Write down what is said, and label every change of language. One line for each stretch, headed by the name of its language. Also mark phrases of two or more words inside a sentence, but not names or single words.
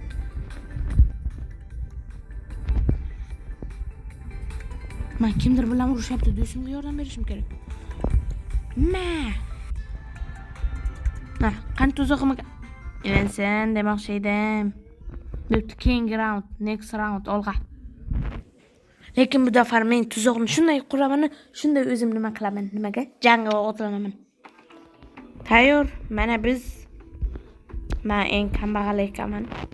Uzbek: Men kimdir bilan urushyapti, do'stimga yordam berishim kerak. Qani tuzog'imga ilinsin demoqchi edim. Bo'pti, keyingi round,
English: next round
Uzbek: olg'a. Lekin bu dafar men tuzoqni shunday quraman, shunday o'zim nima qilaman, nimaga? Jangga otlanaman. Tayyor, mana biz men eng kambag'al ekanman.